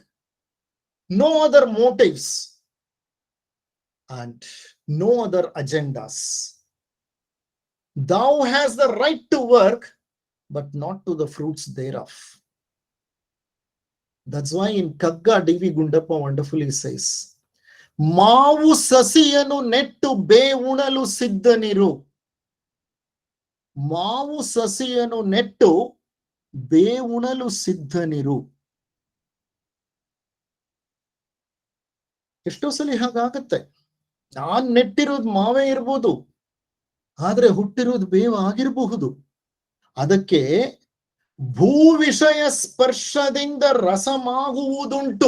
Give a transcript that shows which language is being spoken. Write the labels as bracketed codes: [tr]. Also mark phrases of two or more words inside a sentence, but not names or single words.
[en] No other motives and no other agendas. Thou has the right to work, but not to the fruits thereof. That's why in Kagga D.V. Gundappa wonderfully says, [kn] ಮಾವು ಸಸಿಯನು ನೆಟ್ಟು ಬೇ ಉಣಲು ಸಿದ್ಧನಿರು. ಮಾವು ಸಸಿಯನು ನೆಟ್ಟು ಬೇ ಉಣಲು ಸಿದ್ಧನಿರು. ಎಷ್ಟೋ ಸಲ ಹಾಗಾಗತ್ತೆ. ನಾನ್ ನೆಟ್ಟಿರೋದು ಮಾವೇ ಇರ್ಬೋದು, ಆದ್ರೆ ಹುಟ್ಟಿರೋದು ಬೇವ ಆಗಿರಬಹುದು. ಅದಕ್ಕೆ ಭೂ ವಿಷಯ ಸ್ಪರ್ಶದಿಂದ ರಸಮಾಗುವುದುಂಟು.